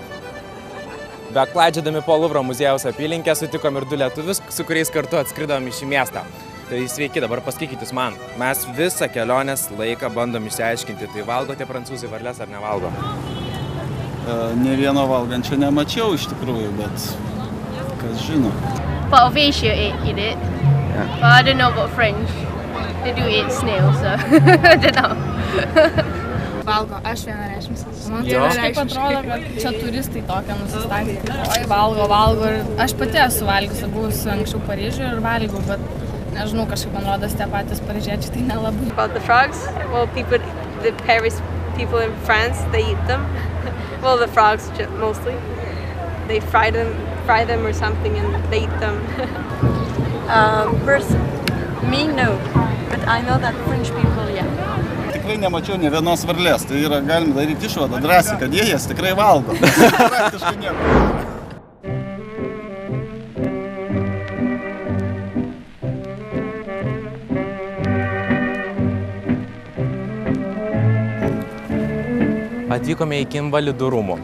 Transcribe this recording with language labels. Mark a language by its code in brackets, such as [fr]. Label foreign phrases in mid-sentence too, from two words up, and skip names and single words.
[lt] Beklaidžiodami po Luvro muziejaus apylinkę sutikom ir 2 lietuvius, su kuriais kartu atskridom į šį miestą. Tai sveiki, dabar pasakykit jūs man. Mes visą kelionės laiką bandom išsiaiškinti, tai valgo tie prancūzai varles ar nevalgo? Ne vieno valgančio nemačiau iš tikrųjų, bet kas žino. [en] But of Asia eat it. Yeah. But I don't know about French. They do eat snails, so I don't know. [lt] Valgo, aš vienareikšmiškai. Man Jo. tai kažkaip atrodo, kad čia turistai tokia nusistatė. Oi, valgo. Ir aš pati esu valgiusi, buvusi anksčiau Paryžiuje ir valgau, bet nežinau, kažkaip man rodos tie patys paryžiečiai tai nelabai. [en] About the frogs, well, the Paris people in France, they eat them. Well, the frogs mostly. They fry them or something, and they eat them. Me, no, but I know that French people, yeah. [lt] Tikrai nemačiau ne vienos varlės, tai yra galima daryti išvadą drąsiai, kad jie jas tikrai valgo. Praktiškai nieko. Atvykome iki Invalidų rūmų.